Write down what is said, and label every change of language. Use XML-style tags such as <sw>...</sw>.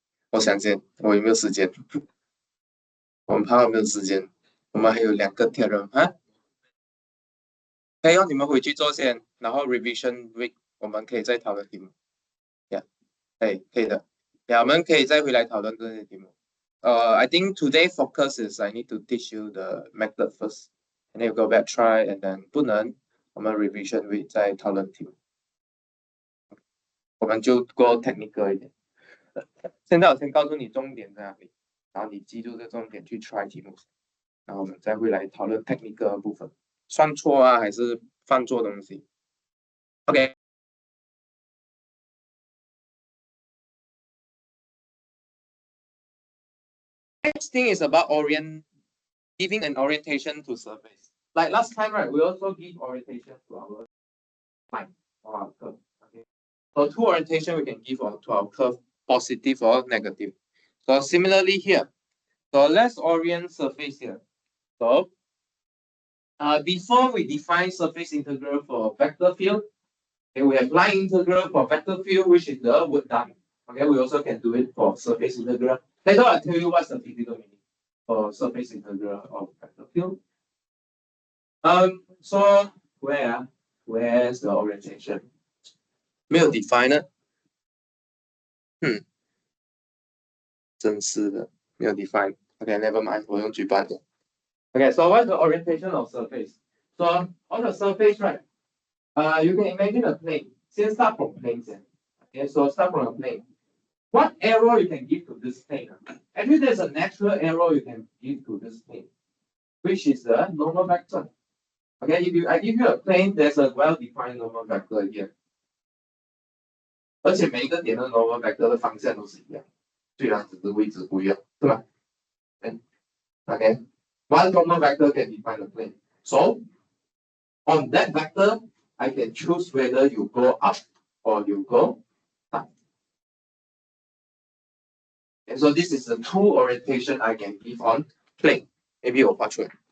<zh>我想见我有没有时间？我们怕有没有时间？我们还有2个 Theorem 啊，可以哦，你们回去做先，然后 revision week 我们可以再讨论题目。呀，可以的，呀，我们可以再回来讨论这些题目。</zh> <en>I think today focus is I need to teach you the method first, and then you go back try, and then</en> <zh>不能，我们 revision week 再讨论题目。我们就</zh> <en>go technical</en> <zh>一点。现在我先告诉你重点在哪里，然后你记住这重点去 try 题目，然后我们再会来讨论 technical 的部分，算错还是犯错东西。</zh> <en>OK。 Next thing is about giving an orientation to surface. Like last time, right? We also give orientation to our line or our curve. Okay. So two orientation we can give to our curve, positive or negative. So similarly here. So let's orient surface here. So before we define surface integral for vector field, okay, we have line integral for vector field, which is the word done. Okay, we also can do it for surface integral. Later I'll tell you what's the physical meaning for surface integral of vector field. So where's the orientation?</en> <zh>没有 define 真是的，没有 define.</zh> <en>Okay, never mind.</en> <zh>我用举办的。</zh> <en>Okay, so what's the orientation of surface? So on the surface, right? You can imagine a plane.</en> <zh>先</zh> <en>start from plane. Okay, so start from a plane. What arrow you can give to this plane? Actually, there's a natural arrow you can give to this plane, which is the normal vector. Okay, if I give you a plane, there's a well-defined normal vector here.</en> <zh>而且每一个点的 normal vector 的方向都是一样，虽然只是位置不一样，对吧？</zh> <en>Okay, one normal vector can define the plane. So on that vector, I can choose whether you go up or you go down. And so this is the two orientation I can give on plane. Maybe</en> <zh>我画出来。</zh>